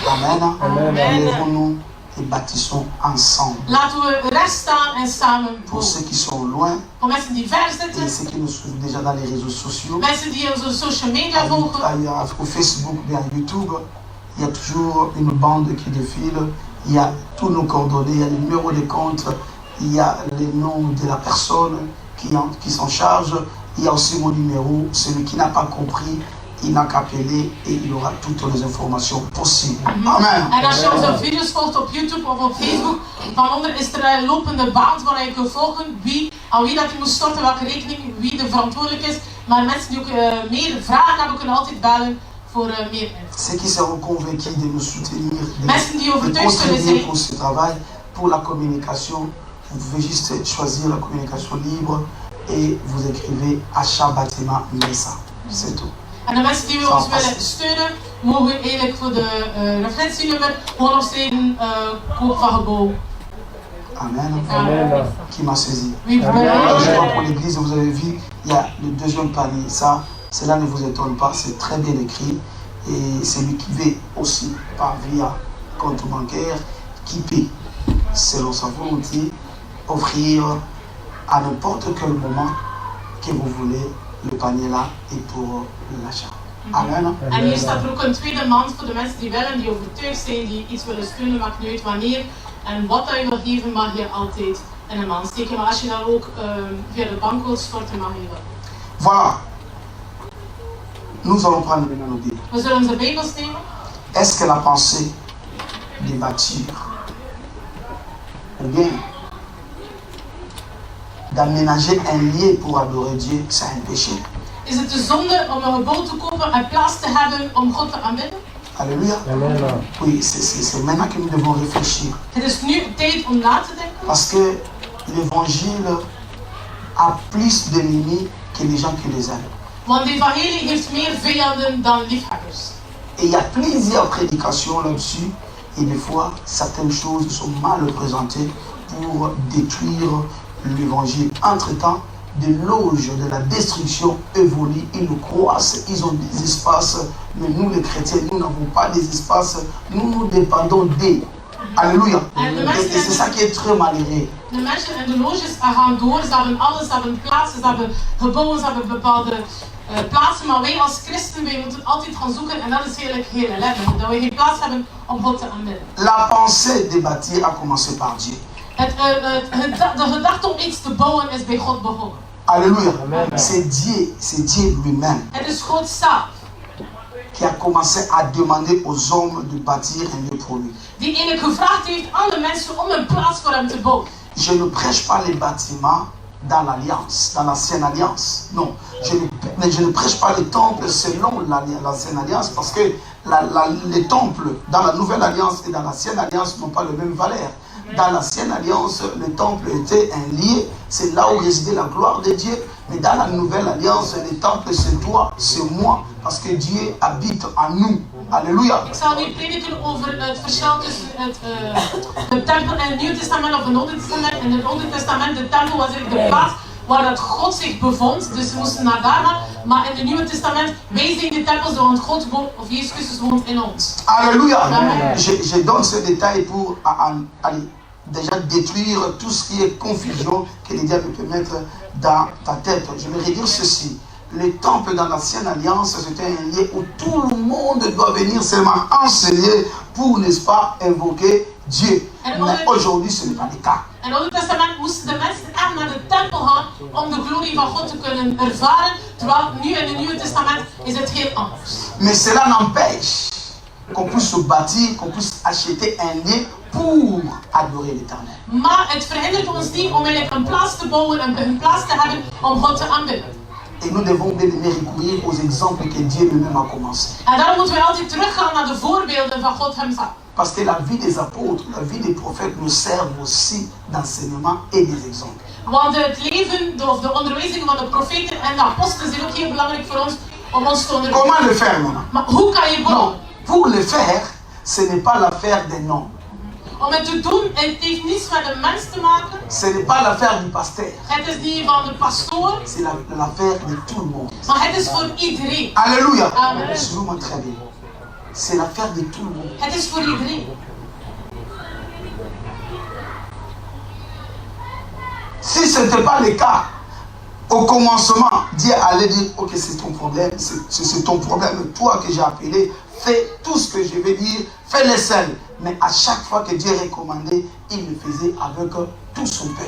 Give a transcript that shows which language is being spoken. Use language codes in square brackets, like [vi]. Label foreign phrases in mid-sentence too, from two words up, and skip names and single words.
[fr] Amen. Amen. Lèvons-nous et bâtissons ensemble. [nl] Laten we recht staan en samen [fr] Pour [nl] bouwen. [fr] ceux qui sont loin [nl] Voor mensen die ver [fr] et [nl] zitten, [fr] ceux qui nous suivent déjà dans les réseaux sociaux, [nl] mensen die onze [en] social media [nl] volgen, [fr] au Facebook, bien YouTube, il y a toujours une bande qui défile. Il y a tous nos coordonnées, il y a le numéro de compte, il y a les noms de la personne qui s'en charge. Il y a aussi mon numéro. Celui qui n'a pas compris, il n'a qu'à appeler et il aura toutes les informations possibles. Amen. [nl] en als je onze video's volgt op YouTube of op Facebook, van onder is er een lopende band waar je kunt volgen aan wie dat je moet storten, welke rekening, wie de verantwoordelijk is. Maar mensen die ook meer vragen hebben, kunnen altijd bellen voor meer info. [fr] Ceux qui seront convaincus de nous soutenir, [nl] Mensen die de overtuigd zullen [fr] contribuer [nl] zijn [fr] pour ce travail, pour la communication, vous pouvez juste choisir la communication libre et vous écrivez achat bâtiment Messa. C'est tout. [nl] en de mensen die ons willen steunen, mogen eigenlijk voor de referentienummer gewoon opsteden koop van gebouw. [fr] Amen. Amen. Qui m'a saisi. [nl] Wie [fr] Alors, je [nl] wil- [fr] crois pour l'église, vous avez vu, il y a le deuxième panier. Ça, cela ne vous étonne pas, c'est très bien écrit. Et celui qui veut aussi, par via compte bancaire, qui paie selon sa volonté, offrir à n'importe quel moment que vous voulez le panier là et pour l'achat. Amen. [nl] En hier staat er ook een tweede mand voor de mensen die willen, die overtuigd zijn, die iets willen steunen, maakt niet uit wanneer. En wat dat je wil geven, mag je altijd in een mand steken. Maar als je dan ook via de bank wilt storten, mag je wel. [fr] Voilà. Nous allons prendre maintenant nos Bibles. [nl] We zullen onze Bijbels nemen. [fr] Est-ce que la pensée de bâtir ou bien d'aménager un lieu pour adorer Dieu, c'est un péché? [nl] Is het de zonde om een gebouw te kopen en plaats te hebben om God te aanbidden? [fr] Alléluia. Amen. Oui, c'est maintenant que nous devons réfléchir. [nl] Het is nu tijd om na te denken. [fr] Parce que l'évangile a plus d'ennemis que les gens qui les aiment. [nl] Want de evangelie heeft meer vijanden dan liefhebbers. [fr] Et il y a plusieurs prédications là-dessus. Et des fois, certaines choses sont mal présentées pour détruire l'évangile. Entre-temps, des loges de la destruction évoluent, ils nous croissent, ils ont des espaces, mais nous les chrétiens, nous n'avons pas des espaces, nous dépendons d'eux. Alléluia. Et c'est ça qui est très malheureux. [nl] De mensen en de loges gaan door, ze hebben alles, ze hebben plaatsen, ze hebben gebouwen, ze hebben bepaalde plaatsen, maar wij als christen, wij moeten altijd gaan zoeken en dat is eigenlijk heel ellendig, dat we geen plaats hebben om God te aanbidden. [fr] La pensée de bâtir a commencé par Dieu. [nl] De gedachte om iets te bouwen is bij God begonnen. [fr] Alléluia. Amen. C'est Dieu lui-même [nl] Het is God zelf [fr] qui a commencé à demander aux hommes de bâtir un lieu pour lui. [nl] die eigenlijk gevraagd heeft aan de mensen om een plaats voor hem te bouwen. [fr] Je ne prêche pas les bâtiments dans l'alliance, dans l'ancienne alliance. Non, je ne prêche pas les temples selon l'ancienne alliance parce que les temples dans la nouvelle alliance et dans l'ancienne alliance n'ont pas la même valeur. Dans l'ancienne alliance, le temple était un lieu, c'est là où résidait la gloire de Dieu. Mais dans la nouvelle alliance, le temple c'est toi, c'est moi, parce que Dieu habite en nous. Alléluia. [nl] Ik zal nu prediken over het verschil tussen de tempel en het Nieuw Testament of het Oude Testament. In het Oude Testament, de tempel was eigenlijk de plaats waar dat God zich bevond, dus ze moesten naar daar gaan. Maar in het Nieuwe Testament, wij zijn de tempels, want God woont, of Jezus Christus woont in ons. [fr] Alléluia. Amen. Je donne ce détail pour aller déjà détruire tout ce qui est confusion que le diable peut mettre dans ta tête. Je vais redire ceci. Le temple dans l'ancienne alliance, c'était un lieu où tout le monde doit venir seulement enseigner pour, n'est-ce pas, invoquer Dieu. Mais aujourd'hui, ce n'est pas le cas. [nl] In het Oude Testament moesten de mensen echt naar de tempel gaan om de glorie van God te kunnen ervaren. Terwijl nu in het Nieuwe Testament is het heel anders. [fr] Mais cela n'empêche qu'on puisse se bâtir, qu'on puisse acheter un lieu pour adorer l'Éternel. [nl] Maar het verhindert ons niet om eigenlijk een plaats te bouwen, een plaats te hebben om God te aanbidden. [fr] Et nous devons bien recourir aux exemples que Dieu lui-même a commencé. [nl] En daarom moeten we altijd teruggaan naar de voorbeelden van God hemzelf. [fr] Parce que la vie des apôtres, la vie des prophètes nous servent aussi d'enseignement et des exemples. [nl] Want het leven of de onderwijzingen van de profeten en de apostelen zijn ook heel belangrijk voor ons om ons te onderwijzen. [fr] Comment le faire maintenant? [nl] Maar hoe kan je [fr] Non, pour le faire, ce n'est pas l'affaire des noms. [nl] Om het te doen, het heeft niets met een mens te maken. [fr] Ce n'est pas l'affaire du pasteur. [nl] Het is niet van de pastoor. [fr] C'est l'affaire de tout le monde. [nl] Maar het is voor iedereen. [fr] Alléluia. Amen. Suivez-moi très bien. C'est l'affaire de tout le monde. [nl] Het is voor iedereen. [fr] Si ce n'était pas le cas, au commencement, Dieu allait dire, ok, c'est ton problème, c'est ton problème, toi que j'ai appelé, fais tout ce que je vais dire, fais-le seul. Mais à chaque fois que Dieu recommandait, il le faisait avec tout son peuple.